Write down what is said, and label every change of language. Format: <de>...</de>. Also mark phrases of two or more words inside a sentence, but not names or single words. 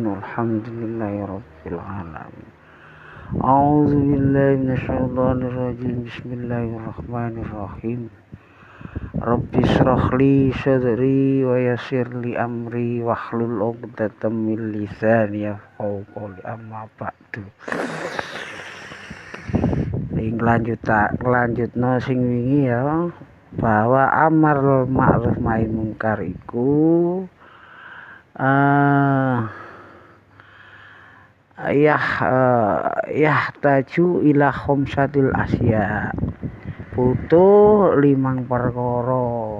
<ar>والحمد لله رب العالمين. أعوذ بالله من الشيطان الرجيم. بسم الله الرحمن الرحيم. رب اشرح لي صدري ويسر لي أمري واحلل عقدة من لساني يفقهوا قولي، أما بعد.</ar> <jv>Lanjutno sing wingi ya, bahwa amar ma'ruf nahi mungkar iku</jv> <ar>تحتاج إلى خمسة أشياء,</ar> <jv>butuh 5 perkara.</jv>